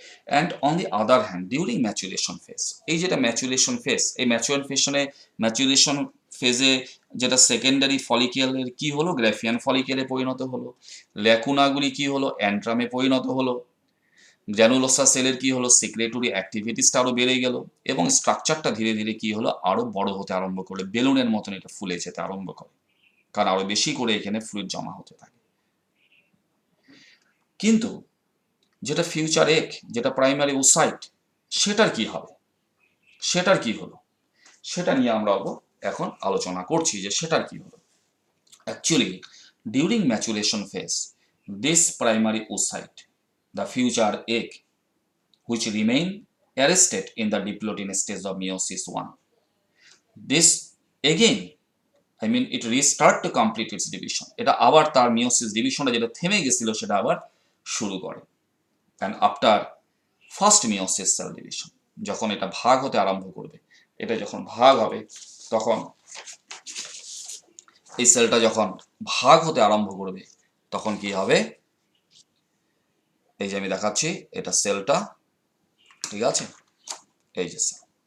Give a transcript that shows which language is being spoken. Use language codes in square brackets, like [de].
[en] and on the other hand during maturation phase, [bn] এই যেটা maturation phase, এই maturation ফেজে যেটা সেকেন্ডারি ফলিকেলের কি হলো, গ্রাফিয়ান ফলিকেলে পরিণত হলো, ল্যাকুনাগুলি কি হলো, অ্যান্ট্রামে পরিণত হলো, গ্র্যানুলোসা সেলের কি হলো, সিক্রেটরি অ্যাক্টিভিটিসটা আরো বেড়ে গেল, এবং স্ট্রাকচারটা ধীরে ধীরে কি হলো, আরো বড় হতে আরম্ভ করে, বেলুনের মতন এটা ফুলে যেতে আরম্ভ করে, কারণ আরো বেশি করে এখানে ফ্লুইড জমা হতে থাকে। কিন্তু যেটা ফিউচার এগ, যেটা প্রাইমারি ওসাইট, সেটার কি হবে, সেটার কি হলো, সেটা নিয়ে আমরা এখন আলোচনা করছি যে সেটার কি হলো। [en] Actually during maturation phase, this primary oocyte, the future egg, which remain arrested in the diplotin stage of meiosis 1. This again, I mean, it restart to complete its division. [bn] এটা আবার তার মিওসিস ডিভিশনটা যেটা থেমে গেছিল সেটা আবার শুরু করে। [en] And after first meiosis cell division, [bn] যখন এটা ভাগ হতে আরম্ভ করবে, এটা যখন ভাগ হবে, তখন এই সেলটা যখন ভাগ হতে আরম্ভ করবে, তখন কি হবে, এই যে আমি দেখাচ্ছি, এটা সেলটা, ঠিক আছে, এই যে সেল।